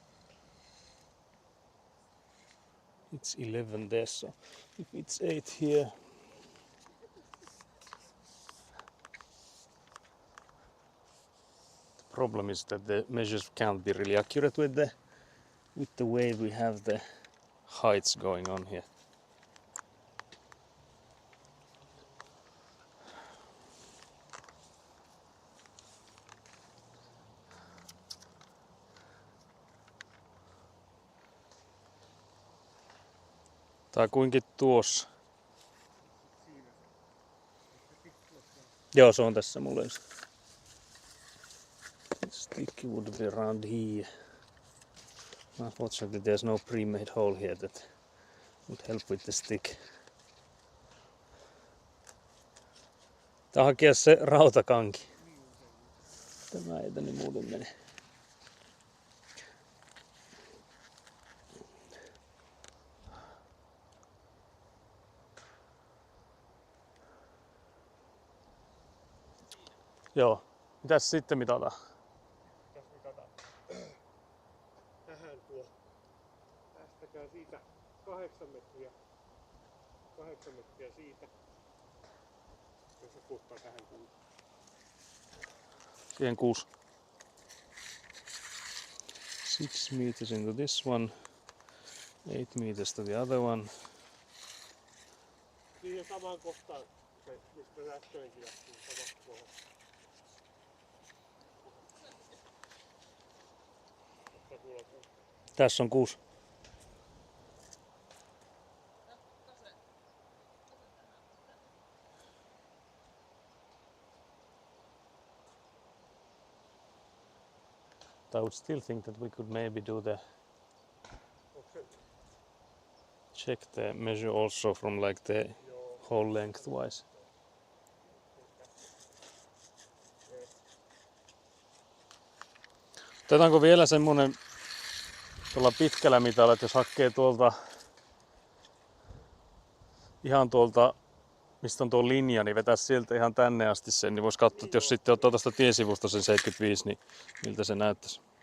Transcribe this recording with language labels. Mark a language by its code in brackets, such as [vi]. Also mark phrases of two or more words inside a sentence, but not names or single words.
[en] It's 11 there, so if it's 8 here. The problem is that the measures can't be really accurate with the way we have the heights going on here. [fi] Tai kuinkin tuossa. Joo, se on tässä mulle. [en] Stick would be around here. Unfortunately, there's no pre-made hole here that would help with the stick. [fi] Tää hakea se rautakanki. Tämä ei tänne muuten mene. Joo. Mitäs sitten mitataan? Tässä mitataan. Tähän tuo. Tästäkään siitä 8 metriä. 8 metriä siitä. Jos se puuttaa tähän 6. [en] Siihen 6. 6 meters into this one. 8 meters to the other one. [fi] Siihen samaan kohtaan. Se, mistä äskenkin lähtiin samasta kohdasta. Tässä on 6. [en] I would still think that we could maybe do check the measure also from like the whole lengthwise. [fi] Otetaanko vielä semmonen tuolla pitkällä mitalla, että jos hakee tuolta ihan tuolta, mistä on tuo linja, niin vetää sieltä ihan tänne asti sen, niin vois katsoa, että jos sitten ottaa tuosta tiesivusta sen 75, niin miltä se näyttäisi.